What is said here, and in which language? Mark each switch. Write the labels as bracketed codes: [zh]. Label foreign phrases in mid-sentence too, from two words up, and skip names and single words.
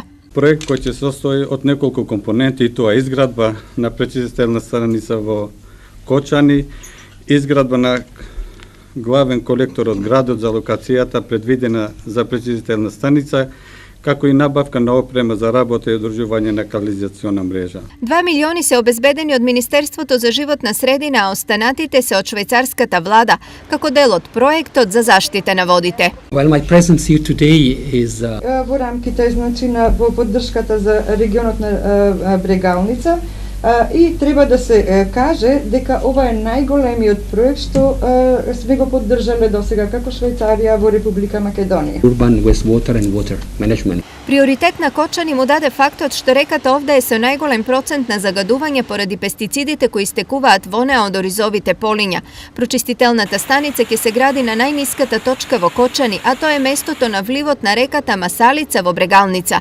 [mk] Проект кој ќе се состои од неколку компоненти, и тоа изградба на пречистителна станица во Кочани, изградба на главен колектор од градот за локацијата предвидена за пречистителна станица, како и набавка на опрема за работа и одржување на канализациона мрежа. 2 милиони се обезбедени од Министерството за животна средина, а останатите се од швајцарската влада, како дел од проектот за заштита на водите. [en] Well, my presence here today is [mk] во рамките во поддршката за регионот на Брегалница, и треба да се каже дека ова е најголемиот проект што сме го поддржале досега како Швајцарија во Република Македонија. [en] urban wastewater and water management. [mk] Приоритет на Кочани му даде фактот што реката овде е со најголем процент на загадување поради пестицидите кои истекуваат во неа од оризовите полиња. Прочистителната станица ќе се гради на најниската точка во Кочани, а тоа е местото на вливот на реката Масалица во Брегалница.